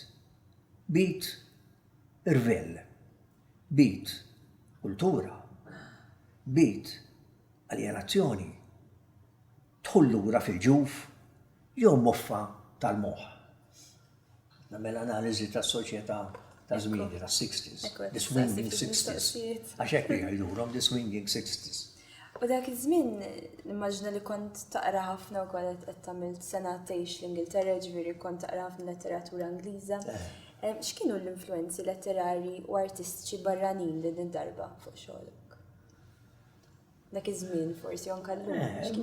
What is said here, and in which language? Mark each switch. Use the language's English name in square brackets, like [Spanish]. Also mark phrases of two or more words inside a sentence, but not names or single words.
[Maltese] Beat, irvel. Beat, kultura. Beat, alienazzjoni. Tħullura fil-ġuf, jew moffa tal-moħ. Namel analiżi tas-soċjetà ta' żmieni tas-60s, [English] the swinging 60s. [Maltese] Għax hekk jgħidulhom [English] the swinging 60s. [Maltese] U dak iż-żmien nimmaġna li kont taqra ħafna wkoll qed tagħmel sena tgħix l-Ingilterra, ġifieri kont taqra ħafna letteratura Ingliża. X'kienu l-influenzi letterarji u artistiċi barranin din id-darba fuq xogħolok? Dak iż-żmien forsi anke llum.